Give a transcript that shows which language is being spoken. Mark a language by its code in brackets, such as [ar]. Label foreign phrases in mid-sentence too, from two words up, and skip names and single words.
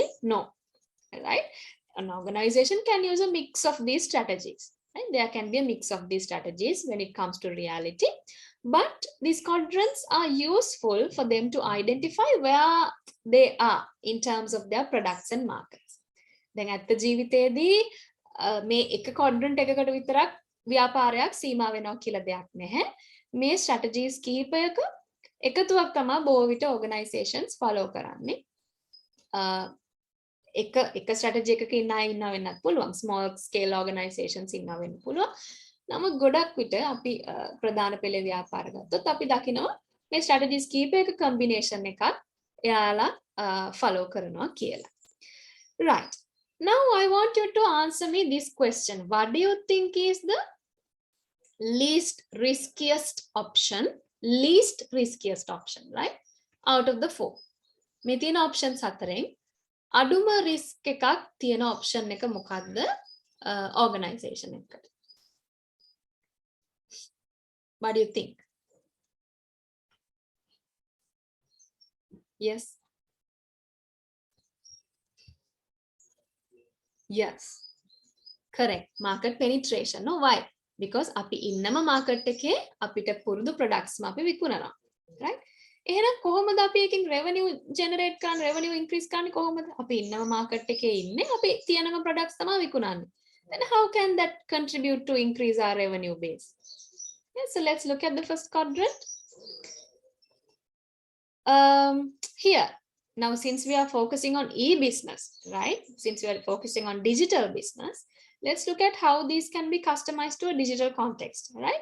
[en] No, right? An organization can use a mix of these strategies, and there can be a mix of these strategies when it comes to reality. But these quadrants are useful for them to identify where they are in terms of their products and markets. [si] දැන් ඇත්ත ජීවිතයේදී මේ එක quadrant එකකට විතරක් ව්‍යාපාරයක් සීමා වෙනවා කියලා දෙයක් නැහැ. මේ strategies කිහිපයක එකතුවක් තමයි බොහෝ විට [en] organizations follow [si] කරන්නේ. එක strategy එකක ඉන්න අය ඉන්නවා වෙන්නත් පුළුවන්, [en] small scale organizations [si] ඉන්නවා වෙන්න පුළුවන්. නමුත් ගොඩක් විට අපි ප්‍රධාන පෙළේ ව්‍යාපාර ගත්තොත් අපි දකිනවා මේ strategies කීපයක combination එකක් එයාලා follow කරනවා කියලා. [en] Right. Now I want you to answer me this question. What do you think is the least riskiest option? Least riskiest option, right? Out of the four. [si] මේ තියෙන options හතරෙන් අඩුම risk එකක් තියෙන option එක මොකක්ද organization එකකට? [en] What do you think? Yes. Yes. Correct. Market penetration. No, why? [si] Because අපි ඉන්නම market එකේ අපිට පුරුදු products අපි විකුණනවා. Right? එහෙනම් කොහොමද අපි එකකින් [en] revenue generate [si] කරන්න, [en] revenue increase [si] කරන්නේ කොහොමද? අපි ඉන්නම market එකේ ඉන්නේ, අපි තියනම products තමයි විකුණන්නේ. [en] Then how can that contribute to increase our revenue base? Yeah, so let's look at the first quadrant. Here, now since we are focusing on e-business, right? Since we are focusing on digital business, let's look at how these can be customized to a digital context, right?